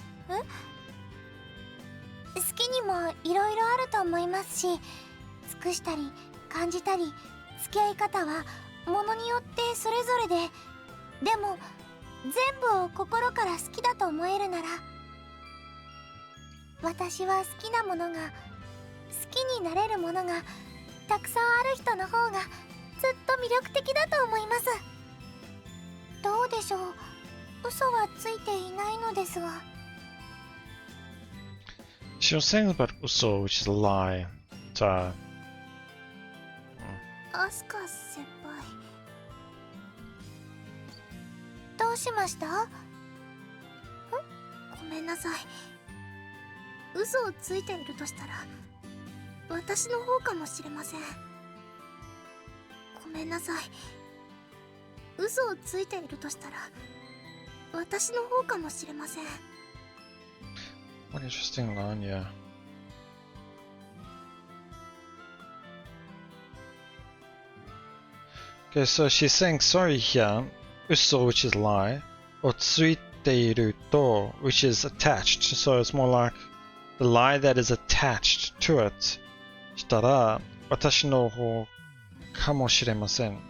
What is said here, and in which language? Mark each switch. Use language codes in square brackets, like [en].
[ja] え？好きにもいろいろあると思いますし、尽くしたり感じたり付き合い方はものによってそれぞれで、でも全部を心から好きだと思えるなら、私は好きなものが好きになれるものがたくさんある人の方がずっと魅力的だと思います。どうでしょう、嘘はついていないのですが。 [en] She was saying about uso, which is a lie. But, [ja] アスカ先輩、どうしました？ごめんなさい。嘘をついているとしたら私の方かもしれません。ごめんなさい。嘘をついているとしたら私の方かもしれません。 [en] what an interesting line, yeah. Okay, so she's saying sorry here, uso, which is lie, or [ja] tsuiteiru to, [en] which is attached, so it's more like the lie that is attached to it. [ja] したら、私の方かもしれません.